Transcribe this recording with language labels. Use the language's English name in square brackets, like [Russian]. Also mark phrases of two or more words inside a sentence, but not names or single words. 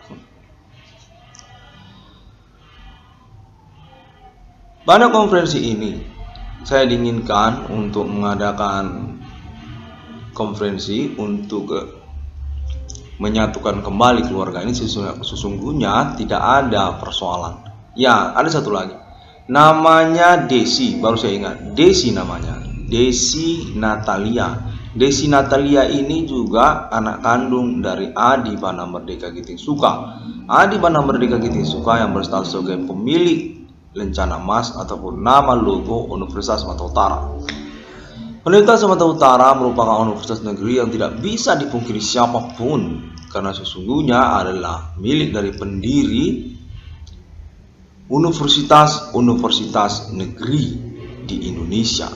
[Indonesian] Pada konferensi ini saya diinginkan untuk mengadakan konferensi untuk menyatukan kembali keluarga ini. Sesungguhnya tidak ada persoalan. Ya, ada satu lagi. Namanya Desi, baru saya ingat. Desi namanya. Desi Natalia. Desi Natalia ini juga anak kandung dari Adi Bana Merdeka Giting Suka. Adi Bana Merdeka Giting Suka yang berstatus sebagai pemilik lencana emas ataupun nama logo Universitas Sumatera Utara. Universitas Sumatera Utara merupakan universitas negeri yang tidak bisa dipungkiri siapapun karena sesungguhnya adalah milik dari pendiri universitas-universitas negeri di Indonesia.